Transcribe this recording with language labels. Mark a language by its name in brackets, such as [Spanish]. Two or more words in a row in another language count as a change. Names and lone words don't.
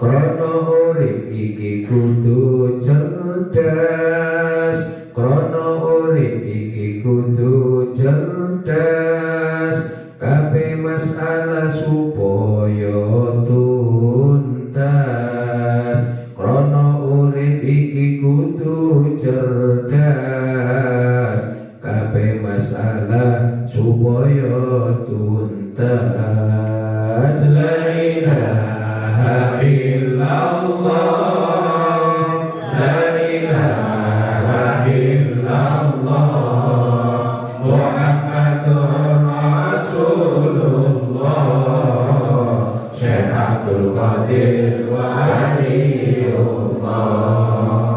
[Javanese] Krono urip iki kudu cerdas, krono urip iki kudu cerdas, kabeh masalah supaya tuntas. Krono urip iki kudu cerdas, kabeh masalah supaya tuntas. [Arabic] لا إله إلا الله لا إله إلا الله محمد رسول الله, Syekh Abdul Qadir Waliullah.